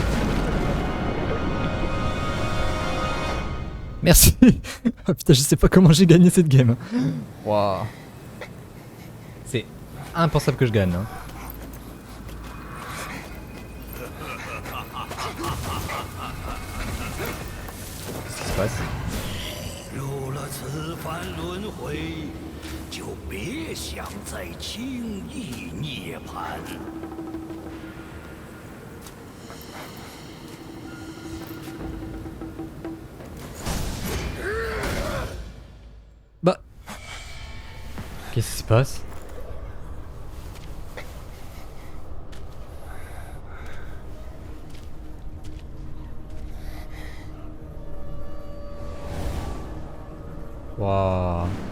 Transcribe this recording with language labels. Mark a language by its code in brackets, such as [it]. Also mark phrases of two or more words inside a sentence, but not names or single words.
[fr] Merci. Oh putain, je sais pas comment j'ai gagné cette game. Waouh. C'est impensable que je gagne. Hein. Qu'est-ce qui se passe? [zh] 入了此番轮回，就别想再轻易涅槃。 [fr] Bah. Qu'est-ce qui se passe? Waouh.